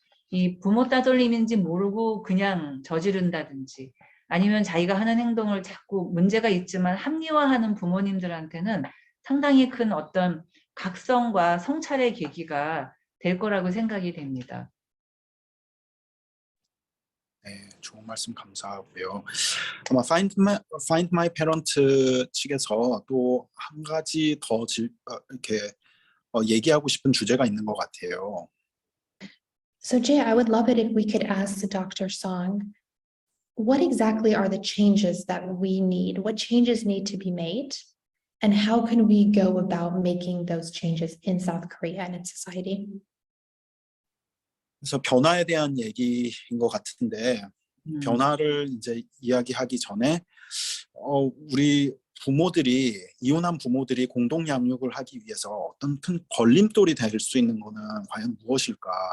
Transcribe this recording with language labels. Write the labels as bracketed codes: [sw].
[ko] 이 부모 따돌림인지 모르고 그냥 저지른다든지 아니면 자기가 하는 행동을 자꾸 문제가 있지만 합리화하는 부모님들한테는 상당히 큰 어떤 각성과 성찰의 계기가 될 거라고 생각이 됩니다. 네, 좋은 말씀 감사하고요. 아마 Find My Parent 측에서 또 한 가지 더 이렇게 얘기하고 싶은 주제가 있는 것 같아요. [en] So Jay, I would love it if we could ask Dr. Song, what exactly are the changes that we need? What changes need to be made? And how can we go about making those changes in South Korea and in society? [ko] 그래서 변화에 대한 얘기인 것 같은데 변화를 이제 이야기하기 전에 우리 부모들이 이혼한 부모들이 공동 양육을 하기 위해서 어떤 큰 걸림돌이 될 수 있는 거는 과연 무엇일까?